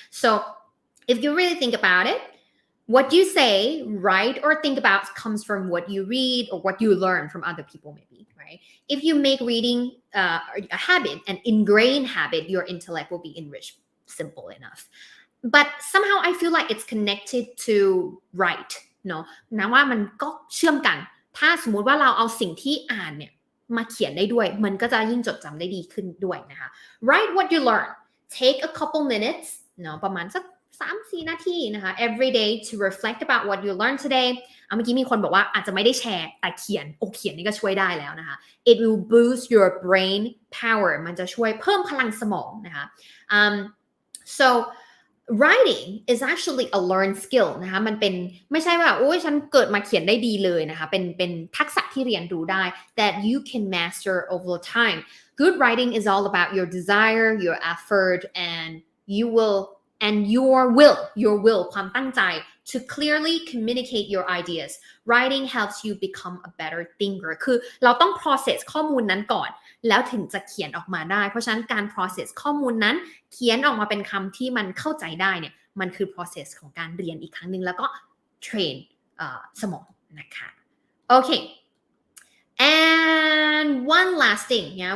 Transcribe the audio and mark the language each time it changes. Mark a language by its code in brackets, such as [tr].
[en] So if you really think about it, what you say, write, or think about comes from what you read or what you learn from other people, maybe, right? If you make reading a habit, an ingrained habit, your intellect will be enriched. Simple enough. But somehow I feel like it's connected to write, no? [th] นะว่ามันก็เชื่อมกัน ถ้าสมมุติว่าเราเอาสิ่งที่อ่านเนี่ยมาเขียนได้ด้วยมันก็จะยิ่งจดจำได้ดีขึ้นด้วยนะคะ [en] Write what you learn. Take a couple minutes, [th] เนาะประมาณสัก3-4 นาทีนะคะ [en] every day to reflect about what you learned today [th] เมื่อกี้มีคนบอกว่าอาจจะไม่ได้แชร์แต่เขียนนี่ก็ช่วยได้แล้วนะคะ [en] it will boost your brain power [th] มันจะช่วยเพิ่มพลังสมองนะคะ [en] so writing is actually a learned skill [th] นะคะมันเป็นไม่ใช่ว่าโอ้ยฉันเกิดมาเขียนได้ดีเลยนะคะเป็นทักษะที่เรียนรู้ได้ [en] that you can master over time. Good writing is all about your desire, your effort, and your will ความตั้งใจ to clearly communicate your ideas. Writing helps you become a better thinker [th] คือเราต้อง process ข้อมูลนั้นก่อนแล้วถึงจะเขียนออกมาได้เพราะฉะนั้นการ process ข้อมูลนั้นเขียนออกมาเป็นคำที่มันเข้าใจได้เนี่ยมันคือ process ของการเรียนอีกครั้งหนึ่งแล้วก็ train สมองนะคะ [en] Okay and one last thing